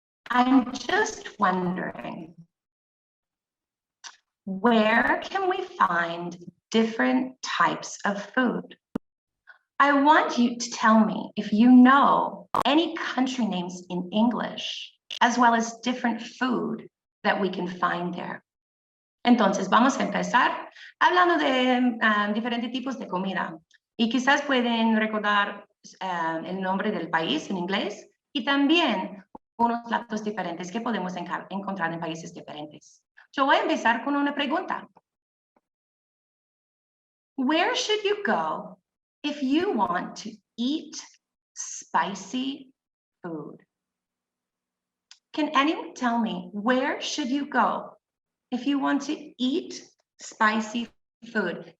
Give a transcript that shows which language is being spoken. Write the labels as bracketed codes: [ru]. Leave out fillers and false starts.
[en] I'm just wondering, where can we find different types of food? I want you to tell me if you know any country names in English, as well as different food that we can find there. [es] Entonces, vamos a empezar hablando de diferentes tipos de comida. Y quizás pueden recordar el nombre del país en inglés y también algunos platos diferentes que podemos encontrar en países diferentes. Yo voy a empezar con una pregunta. [en] Where should you go if you want to eat spicy food? Can anyone tell me, where should you go if you want to eat spicy food?